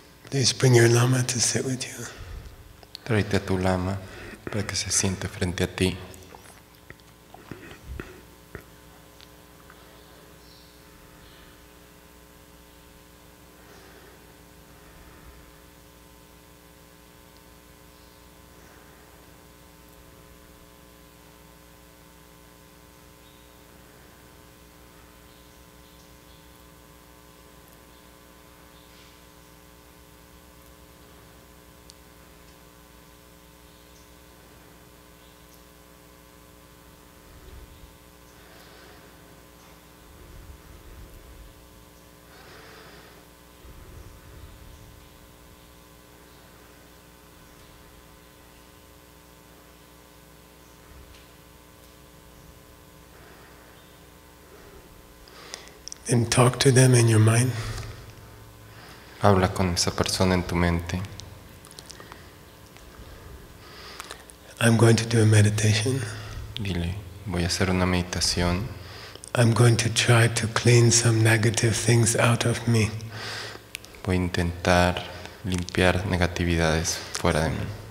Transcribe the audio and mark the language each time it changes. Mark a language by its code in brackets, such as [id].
[en] Please bring your Lama to sit with you. [es] Tráete a tu lama para que se siente frente a ti. [en] And talk to them in your mind. [es] Habla con esa persona en tu mente. [en] I'm going to do a meditation. [es] Dile, voy a hacer una meditación. [en] I'm going to try to clean some negative things out of me. [es] Voy a intentar limpiar negatividades fuera de mí.